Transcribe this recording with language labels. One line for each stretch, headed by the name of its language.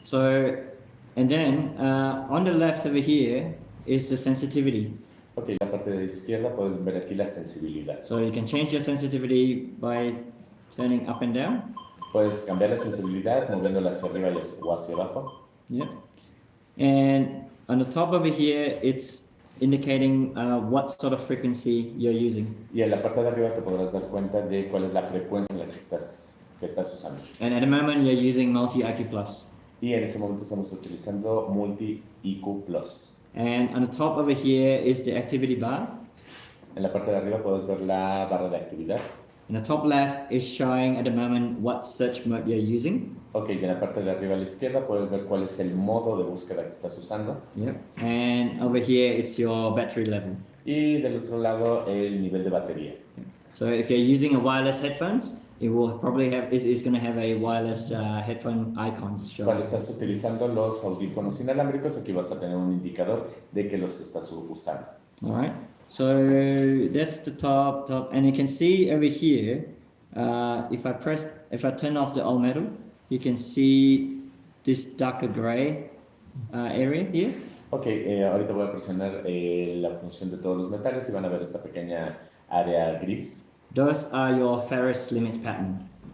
English: So, and then on the left over here is the sensitivity.
Spanish: Ok, en la parte de izquierda puedes ver aquí la sensibilidad.
English: So you can change your sensitivity by turning up and down.
Spanish: Puedes cambiar la sensibilidad moviéndola hacia arriba o hacia abajo.
English: Yeah. And on the top over here, it's indicating what sort of frequency you're using.
Spanish: Y en la parte de arriba te podrás dar cuenta de cuál es la frecuencia en la que estás usando.
English: And at the moment, you're using multi-IQ plus.
Spanish: Y en ese momento estamos utilizando Multi IQ Plus.
English: And on the top over here is the activity bar.
Spanish: En la parte de arriba puedes ver la barra de actividad.
English: And the top left is showing at the moment what search mode you're using.
Spanish: Ok, y en la parte de arriba a la izquierda puedes ver cuál es el modo de búsqueda que estás usando.
English: Yep. And over here, it's your battery level.
Spanish: Y del otro lado el nivel de batería.
English: So if you're using a wireless headphones, it will probably have is going to have a wireless headphone icons show.
Spanish: Cuando estás utilizando los audífonos inalámbricos, aquí vas a tener un indicador de que los estás usando.
English: All right. So that's the top, and you can see over here. If I turn off the all metal, you can see this darker gray area here.
Spanish: Ok, ahorita voy a presionar la función de todos los metales y van a ver esta pequeña área gris.
English: Those are your ferrous limits pattern.